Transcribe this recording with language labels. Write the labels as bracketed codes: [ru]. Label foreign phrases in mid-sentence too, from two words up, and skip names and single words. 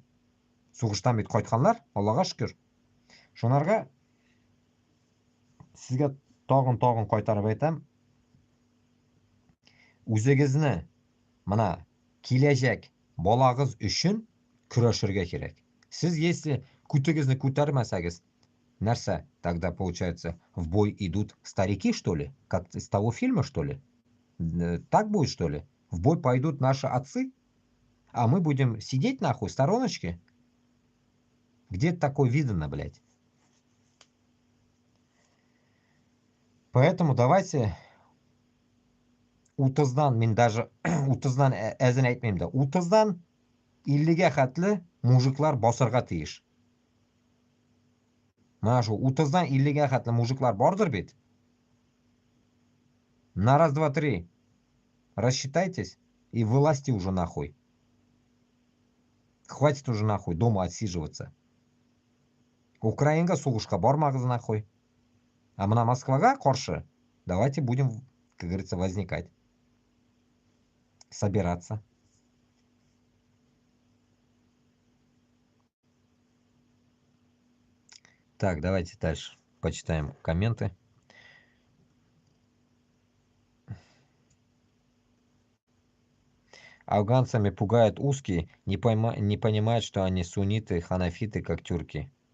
[tt] Сугыштан бит кайтканнар, Аллага шөкер. Шунарга сезгә тагын кайтарып әйтәм. Үзегезне, менә киләчәк балагыз өчен көрәшергә кирәк. Сез если күтегезне күтәрмәсәгез, нәрсә? [ru] Тогда получается, в бой идут старики, что ли? Как из того фильма, что ли? Так будет, что ли? В бой пойдут наши отцы, а мы будем сидеть нахуй в стороночке? Где такое видно, блядь? Поэтому давайте [tt] утыздан, [kk] мен даже утыздан әзін әйтмеймін да, [tt] утыздан 50-ге хәтле мужиклар басырга тиеш. Мына шу 30-дан 50-ге хәтле мужиклар бардыр бит. [ru] На раз, два, три. Рассчитайтесь и вылазьте уже нахуй. Хватит уже нахуй дома отсиживаться. [tt] Украинга сугышка бармагыз нахуй. А мына Москвага каршы [ru] давайте будем, как говорится, возникать. Собираться. Так, давайте дальше почитаем комменты. Афганцами пугают узкие, не понимают, что они сунниты, ханафиты, как тюрки.